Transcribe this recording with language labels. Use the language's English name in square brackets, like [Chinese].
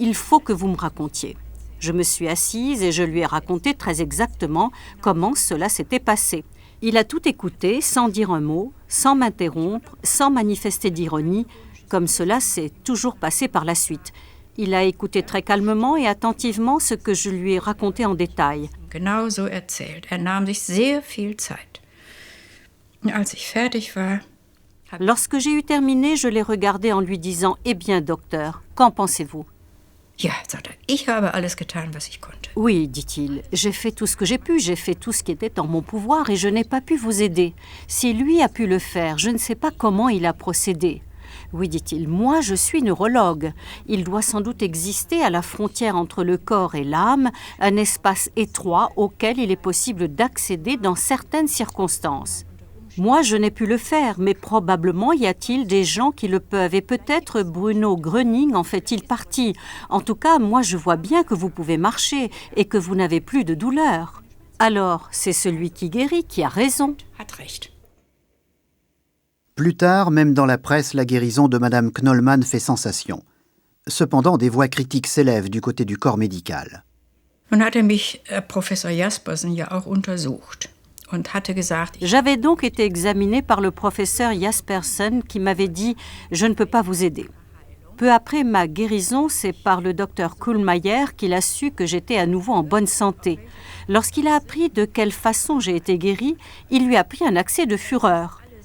[French] Il faut que vous me racontiez. » Je me suis assise et je lui ai raconté très exactement comment cela s'était passé. Il a tout écouté, sans dire un mot, sans m'interrompre, sans manifester d'ironie, comme cela s'est toujours passé par la suite. Il a écouté très calmement et attentivement ce que je lui ai raconté en détail. [German] Genau so erzählt. Nahm sich sehr viel Zeit. Als ich fertig war. [French] Lorsque j'ai eu terminé, je l'ai regardé en lui disant « Eh bien, docteur, qu'en pensez-vous » [German] Ja, sagt er, ich habe alles getan, was ich konnte. [French] Oui, dit-il, j'ai fait tout ce que j'ai pu, j'ai fait tout ce qui était en mon pouvoir et je n'ai pas pu vous aider. Si lui a pu le faire, je ne sais pas comment il a procédé. Oui, dit-il, moi je suis neurologue. Il doit sans doute exister à la frontière entre le corps et l'âme un espace étroit auquel il est possible d'accéder dans certaines circonstances. Moi, je n'ai pu le faire, mais probablement y a-t-il des gens qui le peuvent. Et peut-être Bruno Gröning en fait-il partie. En tout cas, moi, je vois bien que vous pouvez marcher et que vous n'avez plus de douleur. Alors, c'est celui qui guérit qui a raison. [German] Hat recht. [French] Plus tard, même dans la presse, la guérison de Madame Knollmann fait sensation. Cependant, des voix critiques s'élèvent du côté du corps médical. [German] Nun hatte mich Professor Jaspersen ja auch untersucht. Und hatte gesagt, [French] J'avais donc été examinée par le professeur Jaspersen qui m'avait dit « Je ne peux pas vous aider ». Peu après ma guérison, c'est par le docteur Kuhlmeier qu'il a su que j'étais à nouveau en bonne santé. Lorsqu'il a appris de quelle façon j'ai été guérie, il lui a pris un accès de fureur.